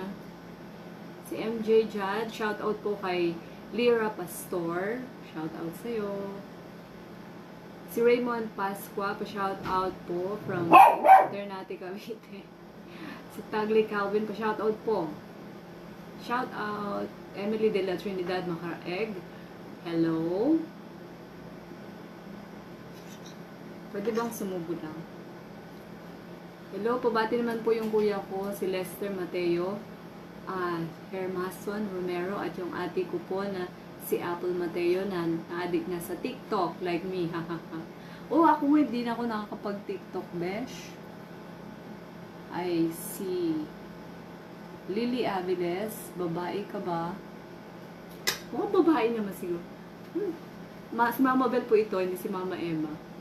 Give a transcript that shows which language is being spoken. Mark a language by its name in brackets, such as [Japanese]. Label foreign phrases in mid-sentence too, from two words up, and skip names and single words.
[Filipino] Si MJ Jad, shoutout po kay Lyra Pastor. Shoutout sa'yo. Si Raymond Pasqua, pa-shoutout po from Ternate, Cavite. Si Tagley Calvin, pa-shoutout po. Shoutout Emily de la Trinidad Macaraeg. Hello. Pwede bang sumubo lang? Hello, pabati naman po yung kuya ko, si Lester Mateo, Hermason Romero, at yung ate ko po na si Apple Mateo na na-addict na sa TikTok, [English] like me, hahaha. [Filipino] Oh, ako hindi na ako nakakapag-TikTok, besh. Ay, si Lily Aviles, babae ka ba? Oh, babae naman siguro. Si Mama Bel po ito, hindi si Mama Emma.